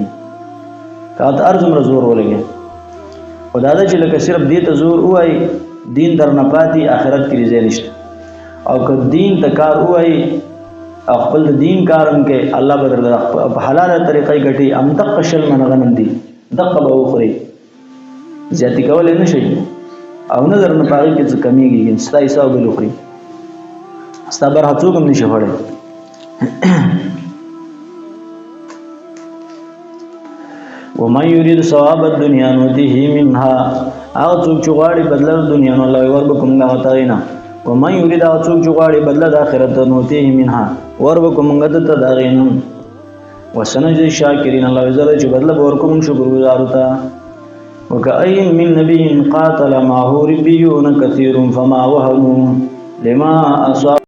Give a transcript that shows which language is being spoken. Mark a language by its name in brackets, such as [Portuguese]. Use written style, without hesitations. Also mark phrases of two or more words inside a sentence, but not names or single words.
[Pashto] که ته هر څومره زور ولګې، خو دا ده چې لکه صرف دې ته زور ووایي دین در نه پاتې آخرت کې ځای نشته، او که دین ته کار ووایي او خپل د دین کار هم کې الله به درله په حلاله طریقه یې ګټي، همدغه 20 منه غنم دي دغه به وخوري، زیاتې کولی نه شي او نه در نه په هغې کې څه کمیږي، ستا حساب به وخوري، ستا برخه څوک هم نشي خوړی. [Arabic] ومن يريد ثواب الدنيا نؤته منها، [Pashto] هغه څوک چې غواړي بدله د دنیا نو الله وربکم هغه ته نه. [Arabic] ومن يريد [Pashto] هغه څوک چې غواړي بدله د آخرت [Arabic] نؤته منها [Pashto] وربکم هغه ته د هغې نه. [Arabic] وسنجزي الشاکرین، [Pashto] الله عزوجل چې بدله به ورکوم شکرګزارو ته. [Arabic] وكأين من نبي قاتل معه ربيون كثير فما وهنوا لما أصاب